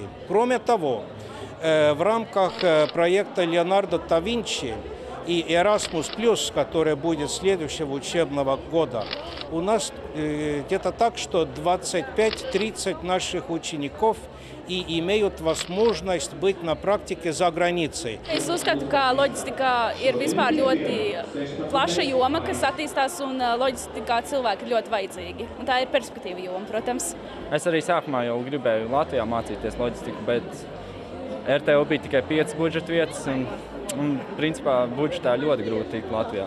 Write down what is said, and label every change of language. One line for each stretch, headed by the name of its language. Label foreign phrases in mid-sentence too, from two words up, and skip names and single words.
Russian: Кроме того, в рамках проекта Леонардо да Винчи и Erasmus+, который будет следующего учебного года, у нас где-то так, что 25-30 наших учеников и имеют возможность быть на практике за границей.
Latvian: Es uzskatu, ka loģistika ir vispār ļoti plaša joma, kas attīstās, un loģistikā cilvēki ir ļoti vajadzīgi. Un tā ir perspektīva joma, protams. Es arī sākumā jau gribēju Latvijā mācīties loģistiku, bet RTO bija tikai 5 budžeta vietas, un principā budžetā ļoti grūti tikt Latvijā.